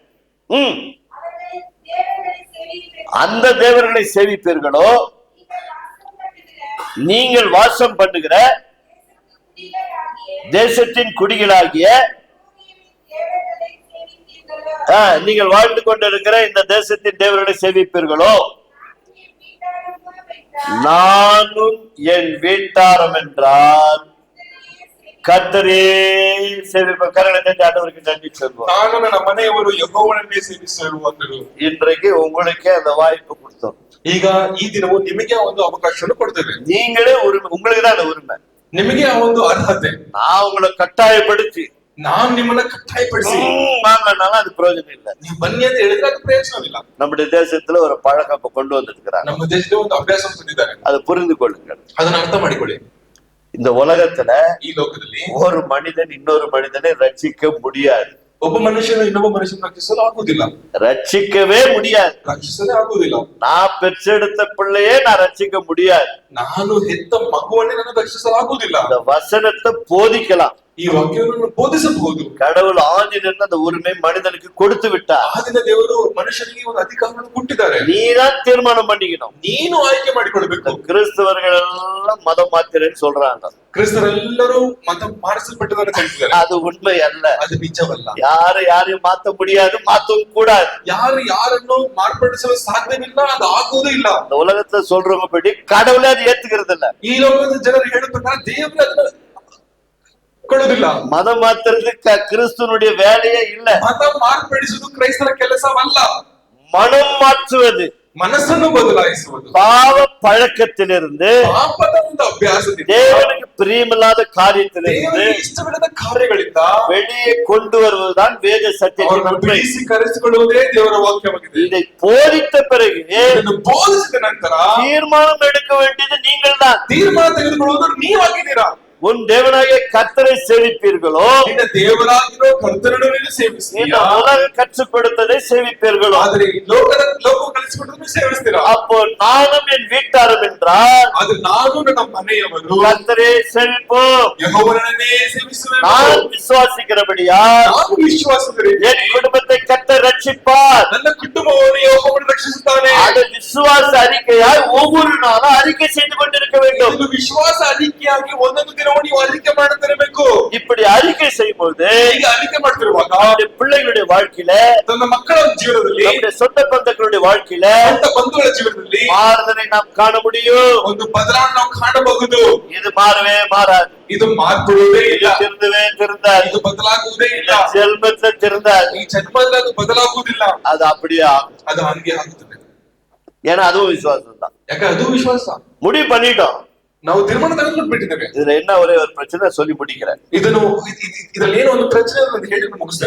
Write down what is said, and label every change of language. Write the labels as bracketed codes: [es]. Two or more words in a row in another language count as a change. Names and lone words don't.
[ta] அந்த தேவர்களை சேவிப்பீர்களோ, நீங்கள் வாசம் பண்ணுகிற தேசத்தின் குடிகளாகிய நீங்கள் வாழ்ந்து கொண்டிருக்கிற இந்த தேசத்தின் தேவர்களை சேவிப்பீர்களோ, நானும் என் வீட்டாரம் என்றால் கர்த்தரே சேவிப்ப கரங்களை ஆண்டவருக்கு நன்றி சொல்வோம். [kn] ನಾನು ನನ್ನ ಮನೆಯವರು ಯೆಹೋವನನ್ನೇ ಸೇವಿಸುವರು. [ta] இன்றைக்கு உங்களுக்கே அந்த வாய்ப்பு கொடுத்தோம். [kn] ಈಗ ಈ ದಿನವು ನಿಮಗೆ ಒಂದು ಅವಕಾಶವನ್ನು ಕೊಡ್ತೇವೆ. [ta] நீங்களே உரிமை, உங்களுக்கு தான் உரிமை, [kn] ನಿಮಗೆ ಆ ಒಂದು ಅರ್ಹತೆ. [ta] நான் உங்களை கட்டாயப்படுத்தி [kn] ನಾನು ನಿಮ್ಮನ್ನ ಕಟ್ಟಾಯಪಡಿಸಿ [ta] வாங்கினாலும் அது பிரயோஜனம் இல்லை. [kn] ನೀವು ಬನ್ನಿ ಅಂತ ಹೇಳಿದ್ರೆ ಅದು ಪ್ರಯೋಜನವಿಲ್ಲ. [ta] நம்முடைய தேசத்துல ஒரு பழக்கம் கொண்டு வந்திருக்கிறாங்க. [kn] ನಮ್ಮ ದೇಶದಲ್ಲಿ ಒಂದು ಅಭ್ಯಾಸ ತಂದಿದ್ದಾರೆ. [ta] அதை புரிந்து கொள்ளுங்கள், [kn] ಅದನ್ನ ಅರ್ಥ ಮಾಡಿಕೊಳ್ಳಿ. [ta] இந்த உலகத்துல [kn] ಈ ಲೋಕದಲ್ಲಿ [ta] ஒரு மனிதன் இன்னொரு மனிதனை ரட்சிக்க முடியாது. [kn] ಒಬ್ಬ ಮನುಷ್ಯನು ಇನ್ನೊಬ್ಬ ಮನುಷ್ಯನ ರಕ್ಷಿಸಲು ಆಗುವುದಿಲ್ಲ, [ta] ரட்சிக்கவே முடியாது. [kn] ರಕ್ಷಿಸಲೇ ಆಗುವುದಿಲ್ಲ. [ta] நான் பெற்றெடுத்த பிள்ளையே நான் ரட்சிக்க முடியாது. [kn] ನಾನು ಹೆತ್ತ ಮಗುವನ್ನೇ ನಾನು ರಕ್ಷಿಸಲು ಆಗುವುದಿಲ್ಲ. [ta] இந்த வசனத்தை போதிக்கலாம், [kn] ಈ ವಾಕ್ಯವನ್ನು ಬೋಧಿಸಬಹುದು. [ta] கடவுள் ஆதியிலிருந்து அந்த உரிமை மனிதனுக்கு கொடுத்து விட்டார். [kn] ಆದಿನ ದೇವರು ಮನುಷ್ಯನಿಗೆ ಒಂದು ಅಧಿಕಾರವನ್ನು ಕೊಟ್ಟಿದ್ದಾರೆ. [ta] நீதான் தீர்மானம் பண்ணிக்கணும். [kn] ನೀನು ಆಯ್ಕೆ ಮಾಡಿಕೊಳ್ಬೇಕು. [ta] கிறிஸ்தவர்கள் எல்லாம் மதம் மாத்திரன்னு சொல்றாங்க. [kn] ಕ್ರಿಸ್ತರೆಲ್ಲರೂ ಮತ ಮಾರಿಸಲ್ಪಟ್ಟದನ್ನು ಕಲಿತಿದ್ದಾರೆ. [ta] அது உண்மை அல்ல, [kn] ಅದು ನಿಜವಲ್ಲ. [ta] யாரையும் மாத்த முடியாது, மாத்தவும் கூடாது. [kn] ಯಾರು ಯಾರನ್ನು ಮಾರ್ಪಡಿಸಲು ಸಾಧ್ಯವಿಲ್ಲ, ಅದು ಆಗುವುದೂ ಇಲ್ಲ. [ta] இந்த உலகத்துல சொல்றவங்க படி கடவுளே அது ஏத்துக்கிறது இல்ல. [kn] ಈ ಲೋಕದ ಜನರು ಹೇಳುವ ಪ್ರಕಾರ ದೇವರು ಅದನ್ನು ಕೊಡುವುದಿಲ್ಲ. [ta] மதம் மாத்துறதுக்கு கிறிஸ்துவனுடைய வேலையே இல்ல. [kn] ಮತ ಮಾರ್ಪಡಿಸುವುದು ಕ್ರೈಸ್ತರ ಕೆಲಸವಲ್ಲ. [ta] மனம் மாற்றுவது [kn] ಮನಸ್ಸನ್ನು ಬದಲಾಯಿಸುವುದು, [ta] பாவ பழக்கத்திலிருந்து, [kn] ಪಾಪದ ಒಂದು ಅಭ್ಯಾಸದಿಂದ, [ta] தேவனுக்கு பிரியமில்லாத காரியத்திலிருந்து [kn] ದೇವರಿಗೆ ಇಷ್ಟವಿಲ್ಲದ ಕಾರ್ಯಗಳಿಂದ [ta] வெளியே கொண்டு வருவதுதான் வேத சத்தியத்தின் [kn] ಅವರನ್ನು [ta] உண்மை. [kn] ಬಿಡಿಸಿ ಕರೆಸಿಕೊಳ್ಳುವುದೇ ದೇವರ ವಾಕ್ಯವಾಗಿದೆ. [ta] இதை போதித்த பிறகு [kn] ಇದನ್ನು ಬೋಧಿಸಿದ ನಂತರ [ta] தீர்மானம் எடுக்க வேண்டியது நீங்கள் தான். [kn] ತೀರ್ಮಾನ ತೆಗೆದುಕೊಳ್ಳುವುದು ನೀವಾಗಿದ್ದೀರಾ. [ta] உன் தேவனாகிய கர்த்தரை சேவிப்பீர்களோ, [kn] ನಿನ್ನ ದೇವರಾಗಿರೋ ಕರ್ತನನ್ನು ನೀನು [ta] இந்த [kn] ಸೇವಿಸ್ತೀಯಾ, [ta] உலகம் கற்றுக் கொடுத்ததை சேவிப்பீர்களோ, [kn] ಆದರೆ ಈ ಲೋಕ ಕಲಿಸಿಕೊಟ್ಟದನ್ನು ಸೇವಿಸ್ತೀರಾ. [ta] அப்போ நானும் என் வீட்டாரும் என்றால் [kn] ಅದು ನಾನು ನನ್ನ ಮನೆಯವರು [ta] கர்த்தரை சேவிப்போம். [kn] ಯೆಹೋವನನ್ನೇ ಸೇವಿಸುವೆನು. [ta] நான் விசுவாசிக்கிறபடியா [kn] ನಾನು ವಿಶ್ವಾಸದಲ್ಲಿ [ta] என் குடும்பத்தை கர்த்தர் ரட்சிப்பார். [kn] ನನ್ನ ಕುಟುಂಬವನ್ನು ಯೆಹೋವನು ರಕ್ಷಿಸುತ್ತಾನೆ. [ta] அது விசுவாச அறிக்கையாய் ஒவ்வொரு நாளும் அறிக்கை செய்து கொண்டிருக்க வேண்டும். [kn] ಇದು ವಿಶ್ವಾಸ ಅರಿಕೆಯಾಗಿ ಒಂದೊಂದು ದಿನವೂ ನೀವು ಅರಿಕೆ ಮಾಡುತ್ತಿರಬೇಕು. [ta] இப்படி அறிக்கை செய்யும்போது [kn] ಈಗ ಅರಿಕೆ ಮಾಡ್ತಿರುವಾಗ [ta] நம்முடைய பிள்ளைகளுடைய வாழ்க்கையில, [kn] ತನ್ನ ಮಕ್ಕಳ ಜೀವನದಲ್ಲಿ, [ta] நம்முடைய சொந்த பந்தங்களுடைய வாழ்க்கையில [kn] ಸ್ವಂತ ಬಂಧುಗಳ ಜೀವನದಲ್ಲಿ [ta] மாறுதலை நாம் காண முடியும். [kn] ಒಂದು ಬದಲಾವಣೆ ನಾವು ಕಾಣಬಹುದು. [ta] இது மாறவே மாறாது, [kn] ಇದು ಮಾರ್ಪಡುವುದೇ ಇಲ್ಲ, [ta] திருந்தவே திருந்தாது, [kn] ಇದು ಬದಲಾಗುವುದೇ ಇಲ್ಲ, [ta] ஜென்மத்துல திருந்தாது. [kn] ಈ ಜನ್ಮದಲ್ಲಿ ಅದು ಬದಲಾಗುವುದಿಲ್ಲ. [ta] அது அப்படியே ஆகும். [kn] ಅದು ಹಂಗೆ ಆಗುತ್ತದೆ. [ta] ஏன்னா அதுவும் விசுவாசம் தான். [kn] ಯಾಕೆ ಅದು ವಿಶ್ವಾಸ. [ta] முடிவு பண்ணிட்டோம். [kn] ನಾವು ತೀರ್ಮಾನ ತೆಗೆದುಬಿಟ್ಟಿದ್ದೇವೆ. [ta] இதுல என்ன ஒரே ஒரு பிரச்சனை சொல்லி முடிக்கிறேன். [kn] ಇದರಲ್ಲಿ ಏನೋ ಒಂದು ಪ್ರಶ್ನೆ ಹೇಳಿ ಮುಗಿಸ್ತೇನೆ.